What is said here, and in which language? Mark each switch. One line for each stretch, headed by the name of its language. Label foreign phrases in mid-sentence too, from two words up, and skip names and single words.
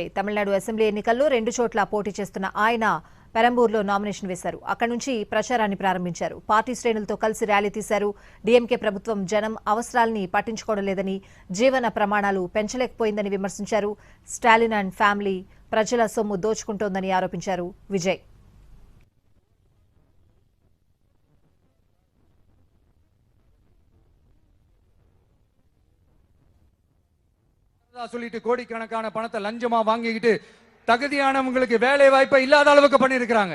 Telugu: తమిళనాడు అసెంబ్లీ ఎన్నికల్లో 2 చోట్ల పోటీ చేస్తున్న ఆయన పెరంబూర్లో నామినేషన్ వేశారు. అక్కడి నుంచి ప్రచారాన్ని ప్రారంభించారు. పార్టీ శ్రేణులతో కలిసి ర్యాలీ తీశారు. డీఎంకే ప్రభుత్వం జనం అవసరాల్ని పట్టించుకోవడం లేదని, జీవన ప్రమాణాలు పెంచలేకపోయిందని విమర్శించారు. స్టాలిన్
English: and family
Telugu: ప్రజల సొమ్ము దోచుకుంటోందని ఆరోపించారు విజయ్.
Tamil: சொல்லிட்டு கோடிக்கணக்கான பணத்தை லஞ்சமா வாங்கிக்கிட்டு தகுதியானவங்களுக்கு வேலை வாய்ப்பை இல்லாத அளவுக்கு பண்ணிருக்காங்க.